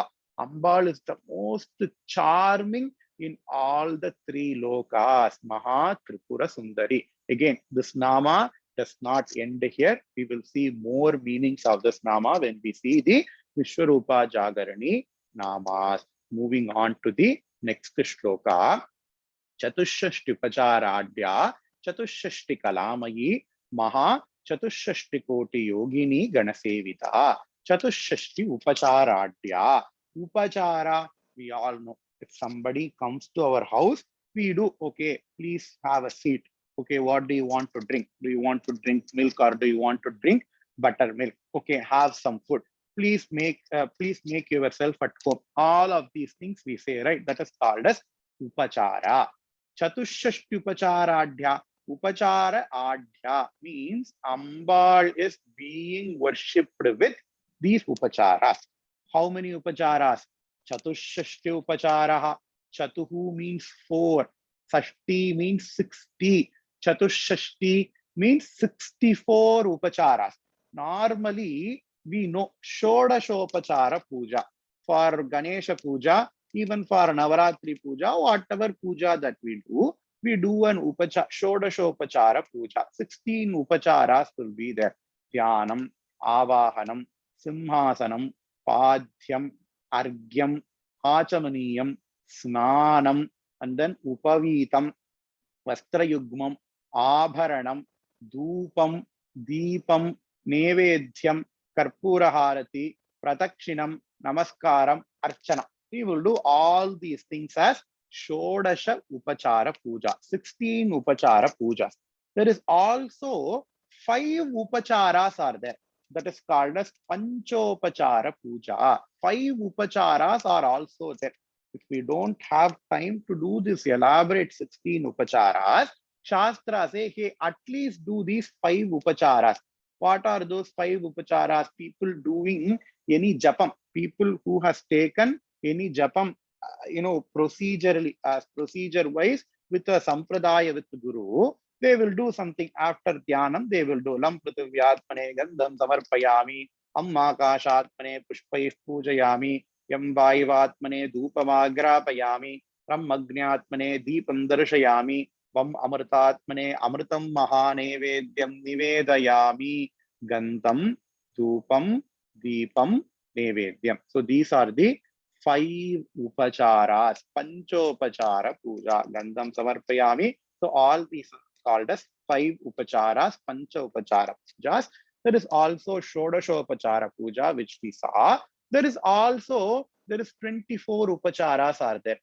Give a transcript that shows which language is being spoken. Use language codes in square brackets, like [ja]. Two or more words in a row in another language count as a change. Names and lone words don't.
[en] Ambal is the most charming in all the three lokas, Maha Tripura Sundari. Again, this Nama does not end here. We will see more meanings of this Nama when we see the Vishwarupa Jagarani Namas. Moving on to the next shloka. [sa] Chatushashti Upacharadya, Chatushashti Kalamayi, Maha Chatushashti Koti Yogini Ganasevita. Chatushashti Upacharadya. [en] Upachara, we all know. If somebody comes to our house, we do, okay, please have a seat. Okay, what do you want to drink? Do you want to drink milk or do you want to drink buttermilk? Okay, have some food. Please make yourself at home. All of these things we say, right? That is called as upachara. [sa] Chatushashti Upacharadhya. Upachara adhya [en] means Ambal is being worshipped with these upacharas. How many upacharas? [sa] Chatushashti Upacharaha. [en] Chatuhu means 4. Sashti means 60. Chatushashti means 64 upacharas. Normally, we know Shodashopachara Puja. For Ganesha Puja, even for Navaratri Puja, whatever puja that we do an Shodashopachara Puja. 16 upacharas will be there. [sa] Dhyanam, Avahanam, Simhasanam, Padhyam, Argyam, Achamaniyam, Snanam, and then Upavitam, Vastrayugmam, Abharanam, Dupam, Deepam, Nevedhyam, Karpuraharati, Pratakshinam, Namaskaram, Archana. [en] We will do all these things as Shodasha Upachara Puja, 16 Upachara Pujas. There is also 5 Upacharas are there. That is called as Panchopachara Puja. 5 Upacharas are also there. If we don't have time to do this elaborate 16 Upacharas, Shastra say, hey, at least do these 5 Upacharas. What are those 5 Upacharas? People doing any japam. People who has taken any japam, procedurally, procedure-wise, with a sampradaya with the Guru, they will do something after dhyanam. They will do [sa] Lam Prithvyatmane Gandham Samarpayami, Ammakashatmane Pushpais Pujayami, Yam Vaivatmane Dhupamagrapayami, Ram Agnyatmane Deepam Darshayami, Vam Amritatmane Amritam Mahanevedyam Nivedayami, Gandham, Dhupam, Deepam, Nevedyam. [en] So these are the 5 upacharas, Panchopachara Puja, [sa] Gandham Samarpayami. [en] So all these are called as 5 upacharas, Panchopachara Pujas. There is also Shodashopachara Puja, which we saw. There is 24 upacharas are there.